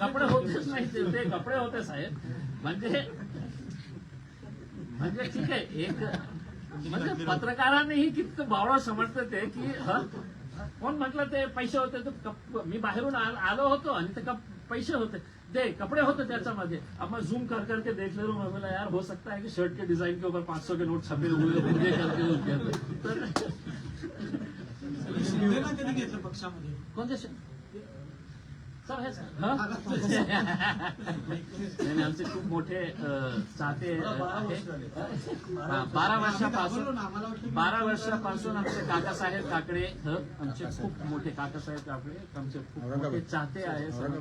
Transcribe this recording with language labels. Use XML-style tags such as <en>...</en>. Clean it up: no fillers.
<mr>कपडे होतेच नाही, ते कपडे होते साहेब. म्हणजे ठीक आहे. एक म्हणजे पत्रकारांनीही किती बावळा समजतं ते की कोण म्हटलं ते पैसे होते, तर मी बाहेरून आलो होतो आणि ते पैसे होते, ते कपडे होते त्याच्यामध्ये.</mr> <hi>अब मैं जूम कर करके देख ले रहा हूँ, मैं बोला यार हो सकता है कि शर्ट के डिजाइन के ऊपर 500 के नोट छपे हुए मुझे करके</hi> <mr>शिंदेना कधी घेतलं पक्षामध्ये? कोणते सर हे सर नाही, आमचे खूप मोठे चाहते आहेत. 12 वर्षापासून आमचे काकासाहेब काकडे आमचे खूप मोठे काकासाहेब काकडे आमचे खूप मोठे चाहते आहेत.</mr>